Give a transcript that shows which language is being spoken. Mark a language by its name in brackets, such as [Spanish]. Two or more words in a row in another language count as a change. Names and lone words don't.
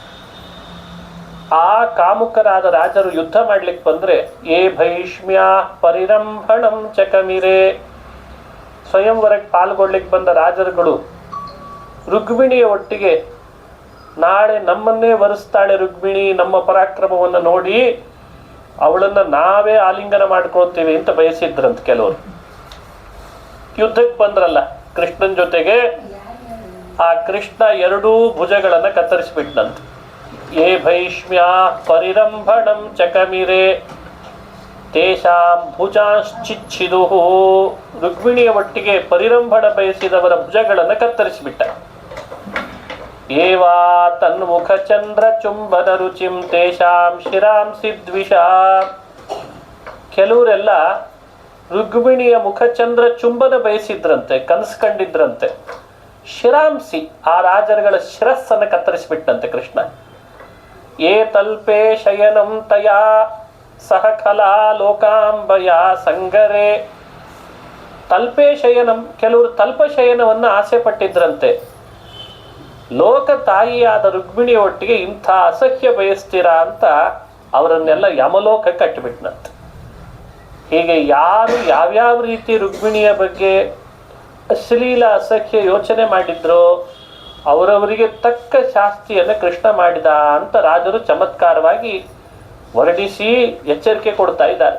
[Kannada] ಆ ಕಾಮುಕರಾದ ರಾಜರು ಯುದ್ಧ ಮಾಡ್ಲಿಕ್ಕೆ ಬಂದ್ರೆ [Sanskrit] ಏ ಭೈಷ್ಮ್ಯ ಪರಿರಂಭಣಂ ಚಕಮಿರೆ, [Kannada] ಸ್ವಯಂವರಕ್ಕೆ ಪಾಲ್ಗೊಳ್ಳಿಕ್ಕೆ ಬಂದ ರಾಜರುಗಳು ರುಕ್ಮಿಣಿಯ ಒಟ್ಟಿಗೆ ನಾಳೆ ನಮ್ಮನ್ನೇ ವರಿಸ್ತಾಳೆ ರುಕ್ಮಿಣಿ, ನಮ್ಮ ಪರಾಕ್ರಮವನ್ನು ನೋಡಿ ಅವಳನ್ನ ನಾವೇ ಆಲಿಂಗನ ಮಾಡ್ಕೊಳ್ತೀವಿ ಅಂತ ಬಯಸಿದ್ರಂತ ಕೆಲವರು. ಯುದ್ಧಕ್ಕೆ ಬಂದ್ರಲ್ಲ ಕೃಷ್ಣನ್ ಜೊತೆಗೆ, ಆ ಕೃಷ್ಣ ಎರಡೂ ಭುಜಗಳನ್ನ ಕತ್ತರಿಸಿಬಿಟ್ನಂತ. [Sanskrit] ಏ ಭೈಷ್ಮ್ಯ ಪರಿರಂಭಣಂ ಚಕಮಿರೆ ತೇಷಾಂ ಭುಜಾಶ್ಚಿಚ್ಛಿದು, [Kannada] ರುಕ್ಮಿಣಿಯ ಒಟ್ಟಿಗೆ ಪರಿರಂಭಣ ಬಯಸಿದವರ ಭುಜಗಳನ್ನು ಕತ್ತರಿಸಿಬಿಟ್ಟ. [Sanskrit] ಏವಾ ತನ್ಮುಖ ಚಂದ್ರ ಚುಂಬನ ರುಚಿಂ ತೇಷಾಂ ಶಿರಾಂಸಿ ದ್ವಿಷ, [Kannada] ಕೆಲವರೆಲ್ಲ ರುಕ್ಮಿಣಿಯ ಮುಖಚಂದ್ರ ಚುಂಬನ ಬಯಸಿದ್ರಂತೆ, ಕನಸು ಕಂಡಿದ್ರಂತೆ. ಶಿರಾಂಸಿ, ಆ ರಾಜರುಗಳ ಶಿರಸ್ಸನ್ನು ಕತ್ತರಿಸಿಬಿಟ್ಟಂತೆ ಕೃಷ್ಣ. [Sanskrit] ಏ ತಲ್ಪೆ ಶಯನಂ ತಯಾ ಸಹ ಕಲಾ ಲೋಕಾಂಬಯ ಸಂಗರೆ, ತಲ್ಪೆ ಶಯನಂ, [Kannada] ಕೆಲವರು ತಲ್ಪ ಶಯನವನ್ನು ಆಸೆ ಪಟ್ಟಿದ್ರಂತೆ. ಲೋಕ ತಾಯಿಯಾದ ರುಕ್ಮಿಣಿಯ ಒಟ್ಟಿಗೆ ಇಂಥ ಅಸಹ್ಯ ಬಯಸ್ತೀರಾ ಅಂತ ಅವರನ್ನೆಲ್ಲ ಯಮಲೋಕ ಕಟ್ಟಿಬಿಟ್ನಂತೆ. ಹೀಗೆ ಯಾರು ಯಾವ್ಯಾವ ರೀತಿ ರುಕ್ಮಿಣಿಯ ಬಗ್ಗೆ ಅಶ್ಲೀಲ ಅಸಹ್ಯ ಯೋಚನೆ ಮಾಡಿದ್ರೋ ಅವರವರಿಗೆ ತಕ್ಕ ಶಾಸ್ತಿಯನ್ನು ಕೃಷ್ಣ ಮಾಡಿದ ಅಂತ ರಾಜರು ಚಮತ್ಕಾರವಾಗಿ ಹೊರಡಿಸಿ ಎಚ್ಚರಿಕೆ ಕೊಡ್ತಾ ಇದ್ದಾರೆ.